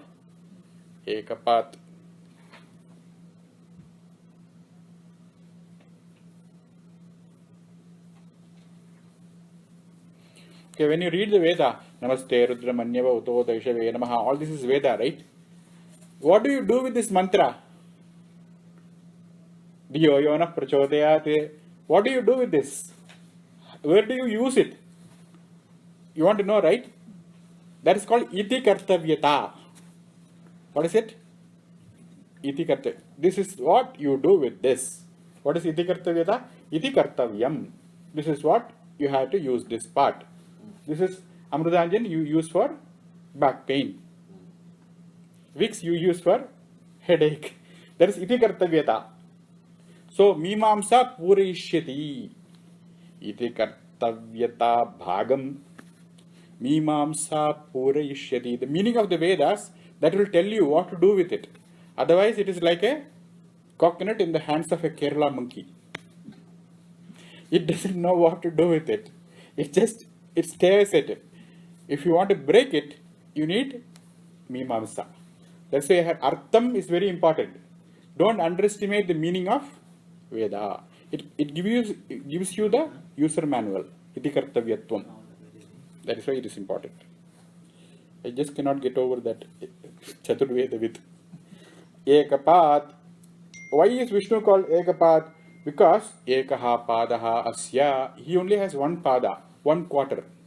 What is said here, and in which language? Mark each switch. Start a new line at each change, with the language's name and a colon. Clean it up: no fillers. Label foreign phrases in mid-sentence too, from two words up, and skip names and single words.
English: Ekapat. Okay, when you read the Veda,
Sanskrit: Namaste Rudra Manyava Uto Daishave Namaha,
English: all this is Veda, right? What do you do with this mantra?
Sanskrit: Diyo Yona Prachodayate.
English: What do you do with this? Where do you use it? You want to know, right? That is called
Sanskrit: iti kartavyata.
English: What is it?
Sanskrit: Iti karta.
English: This is what you do with this. What is
Sanskrit: iti kartavyata? Iti kartavyam.
English: This is what you have to use this part. This is Amrutanjan you use for back pain. Vicks you use for headache. That is
Sanskrit: iti kartavyata. So mimamsa purayishyati. Iti kartavyata bhagam. Mimamsa purayishyati.
English: The meaning of the Vedas, that will tell you what to do with it. Otherwise, it is like a coconut in the hands of a Kerala monkey. It doesn't know what to do with it. It stares at it. If you want to break it, you need mimamsa. That's why artham is very important. Don't underestimate the meaning of Veda. It gives you the user manual.
Sanskrit: Iti kartavyatvam.
English: That is why it is important. I just cannot get over that Chaturveda with Ekapat. Why is Vishnu called Ekapat?
Sanskrit: Because Ekaha Padaha Asya.
English: He only has one pada, one quarter.